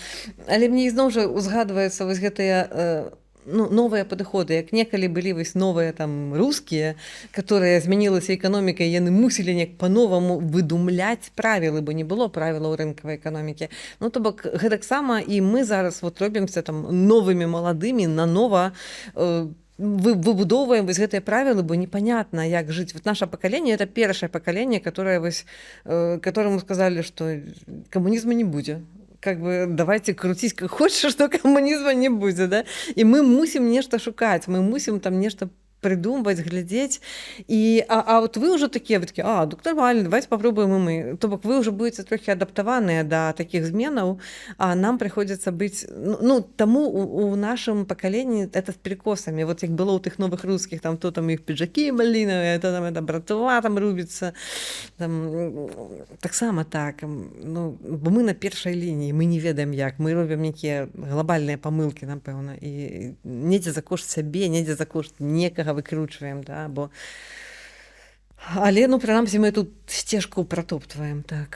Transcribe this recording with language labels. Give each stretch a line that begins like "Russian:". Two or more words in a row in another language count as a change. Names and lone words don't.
Belarusian: Але мне ізноў жа узгадваецца вось гэтыя новыя падыходы, як некалі былі вось новыя там рускія, которые змянілася эканоміка, і яны мусілі неяк па-новаму выдумляць правілы, бо не было правілаў рынкавай эканомікі. Ну, то бок, гэтаксама і мы зараз вот робімся там новымі маладымі, нанова выбудоўваем вось гэтыя правілы, бо непонятно, як жыць. Вот наше пакаленне — это першае пакаленне,
Russian: которое вось, которому сказали, что
Belarusian: камунізму не будзе.
Russian: Как бы давайте крутить как хочешь, что коммунизма не будет, да? И мы мусим нечто шукать, мы мусим там нечто придумывать, глядеть. И, а вот вы уже такие, так нормально, давайте попробуем и мы.
Belarusian: То бок вы уже будете трохи адаптаваныя да таких зменаў,
Russian: а нам приходится быть, ну тому у нашем поколении это с перекосами. Вот як было у тых новых русских, там то там их пиджаки малиновые, то там это братва там рубится.
Belarusian: Там, таксама так. Ну, бо мы на першай лінії, мы не ведаем як, мы робім нейкія глобальныя памылкі, напэўна, і недзе за кошт сябе, недзе за кошт некага выкручваем, да, бо... Але, ну, прынамсі, мы тут сцежку пратоптваем, так.